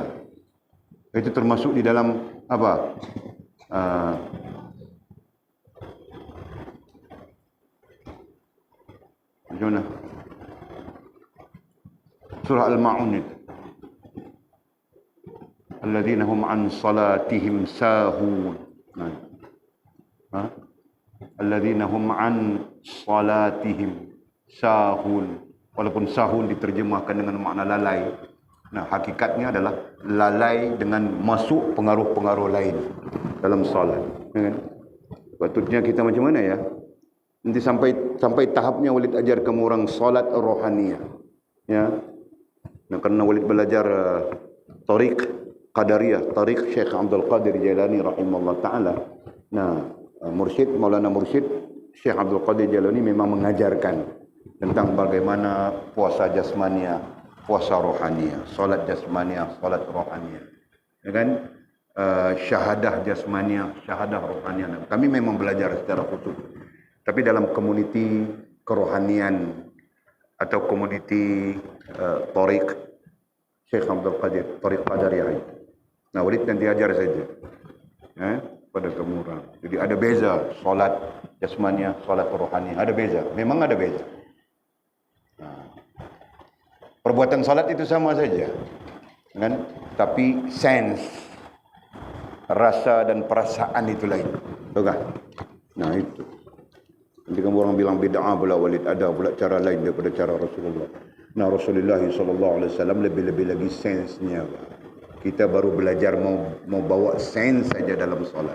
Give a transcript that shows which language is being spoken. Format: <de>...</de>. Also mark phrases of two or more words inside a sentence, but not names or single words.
<ms>Itu termasuk di dalam apa? Macam mana? Surah Al-Ma'un itu.</ms> <ar>الذين هم عن صلاتهم ساهون.</ar> <ms>Ha?</ms> <ar>الذين هم عن صلاتهم ساهون.</ar> <ms>Walaupun sahun diterjemahkan dengan makna lalai. Nah, hakikatnya adalah lalai dengan masuk pengaruh-pengaruh lain dalam salat. Ya kan? Patutnya kita macam mana ya? Nanti sampai tahapnya Walid ajar kamu orang salat rohaniyah. Ya. Nah, karena Walid belajar tariq qadariyah, tariq Syekh Abdul Qadir Jailani</ms> <ar>رحمه الله تعالى.</ar> <ms>Nah, Maulana Mursyid Syekh Abdul Qadir Jailani memang mengajarkan tentang bagaimana puasa jasmania, puasa rohaniyah, salat jasmania, salat rohaniyah. Ya kan? Syahadah jasmania, syahadah rohaniyah. Kami memang belajar secara khusus. Tapi dalam komuniti kerohanian atau komuniti tariq Syekh Abdul Qadir, tariq qadariyah. Nah, Walid nanti ajar saja. Pada kamu orang. Jadi ada beza solat jasmania, solat rohani. Ada beza. Memang ada beza. Nah, perbuatan solat itu sama saja. Kan? Tapi sense, rasa dan perasaan itu lain. Tahu kan? Nah, itu. Nanti kamu orang bilang bid'ah pula Walid, ada pula cara lain daripada cara Rasulullah. Nah, Rasulullah SAW lebih-lebih lagi sensenya. Kita baru belajar mau bawa sens saja dalam solat.</ms>